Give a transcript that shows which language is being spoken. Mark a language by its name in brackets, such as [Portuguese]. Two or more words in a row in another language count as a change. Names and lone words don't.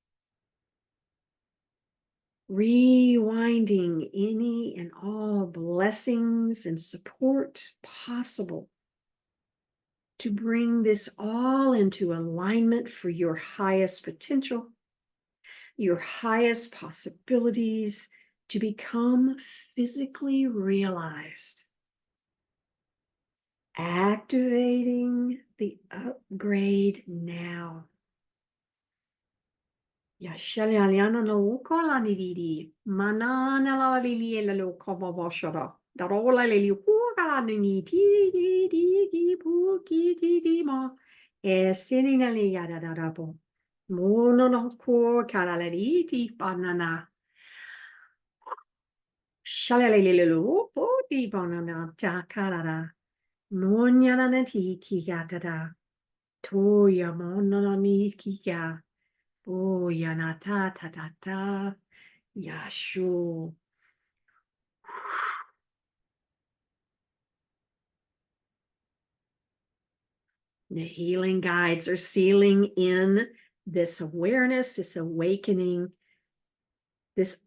[English] Rewinding any and all blessings and support possible to bring this all into alignment for your highest potential, your highest possibilities to become physically realized. Activating the upgrade now. Yashaliana no kola nididi. Manana la lili la lo koma boshara. Darola lili hukala ni ti di pu ki ti di ma. E sinina li yada da da bo. Mono no ko kala la ti banana. Shalalili lo po di banana ta kala da. Nonya na ti ki yada da. Toya mono ni ki ya. Oh, yanata ta ta ta, yashu. The healing guides are sealing in this awareness, this awakening, this